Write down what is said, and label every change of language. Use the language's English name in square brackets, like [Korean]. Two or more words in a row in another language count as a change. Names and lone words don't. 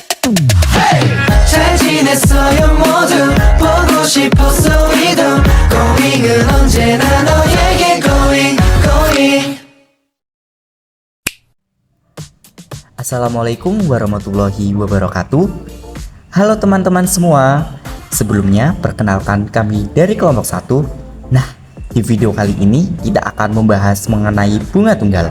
[Korean] 잘 지냈어요 모두 보고 싶었어 우리도 고잉은 언제나 너에게 고잉. [Arabic] السلام عليكم ورحمة الله وبركاته. [Indonesian] Halo teman-teman semua. Sebelumnya perkenalkan kami dari kelompok 1. Nah, di video kali ini kita akan membahas mengenai bunga tunggal.